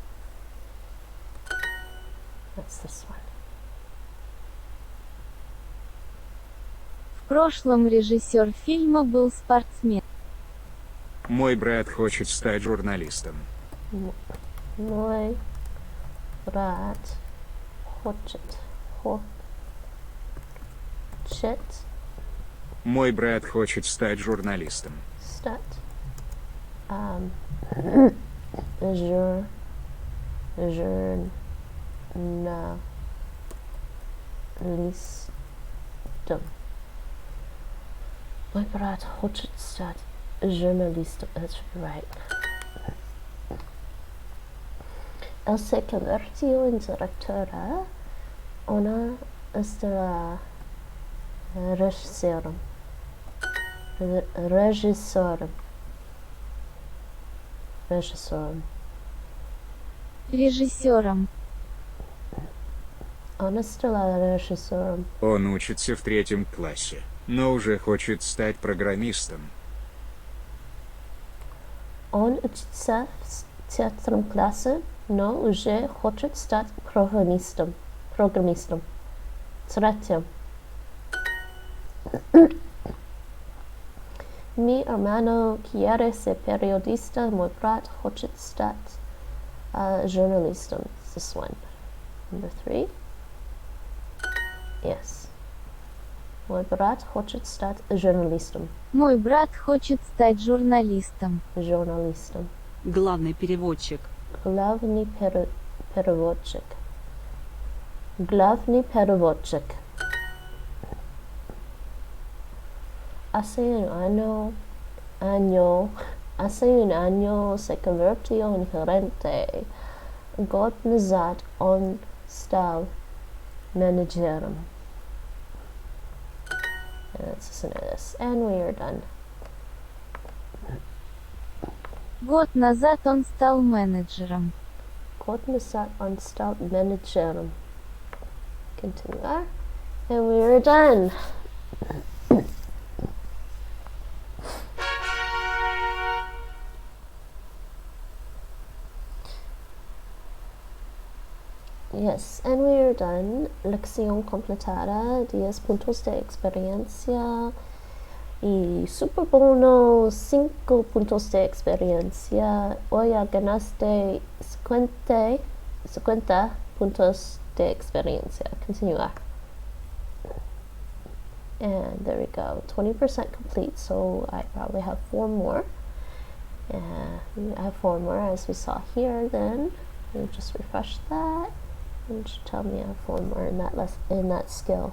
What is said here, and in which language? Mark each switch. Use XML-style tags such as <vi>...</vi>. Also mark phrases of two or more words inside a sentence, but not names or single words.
<en>That's this one.</en> <ru>В прошлом режиссер фильма был спортсмен. Мой брат хочет стать журналистом. Мой брат хочет. Мой брат хочет стать журналистом. Start. Журналистом. Мой брат хочет стать журналистом.</ru> <en>That's right.</en> <es>Él se convirtió en directora.</es> <ru>Она стала режиссером. Режиссером. Она стала режиссером. Он учится в 3 классе, но уже хочет стать программистом. Он учится в 3 классе, но уже хочет стать программистом. Третьим.</ru> <es>Mi hermano quiere ser periodista.</es> <ru>Мой брат хочет стать журналистом.</ru> <en>This one. Number 3. Yes.</en> <ru>Мой брат хочет стать журналистом. Мой брат хочет стать журналистом. Журналистом. Главный переводчик. Главный переводчик. Главный переводчик.</ru> <es>Hace un año se convirtió en gerente.</es> <ru>Gott назад он стал менеджером.</ru> <en>And let's listen to this. And we are done.</en> <ru>Год назад он стал менеджером. Gott назад он стал менеджером.</ru> <en>Continue. And we are done. Yes, and we are done.</en> <es>Lección completada, 10 puntos de experiencia y super bono, 5 puntos de experiencia. Hoy ya ganaste 50 puntos de experiencia. Continuar.</es> <en>And there we go, 20% complete, so I probably have 4 more. I have 4 more as we saw here then. We'll just refresh that. And should tell me I have 4 more in that skill.</en>